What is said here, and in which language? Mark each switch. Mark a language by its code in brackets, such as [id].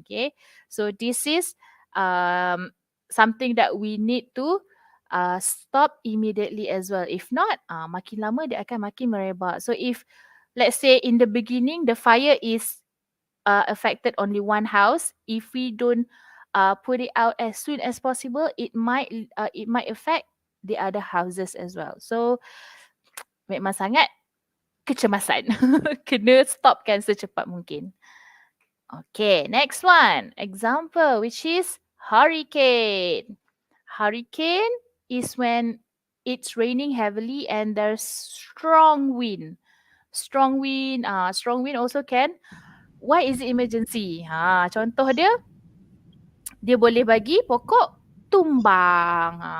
[en] Okay, so this is something that we need to stop immediately as well. If not, [ms] makin lama dia akan makin merebak. [en] So if let's say in the beginning the fire is affected only one house, if we don't put it out as soon as possible, it might affect the other houses as well. [ms] So memang sangat kecemasan. Kena stopkan secepat mungkin. [en] Okay, next one. Example, which is hurricane. Hurricane is when it's raining heavily and there's strong wind. Strong wind also can. Why is it emergency? [ms] Contoh dia boleh bagi pokok tumbang.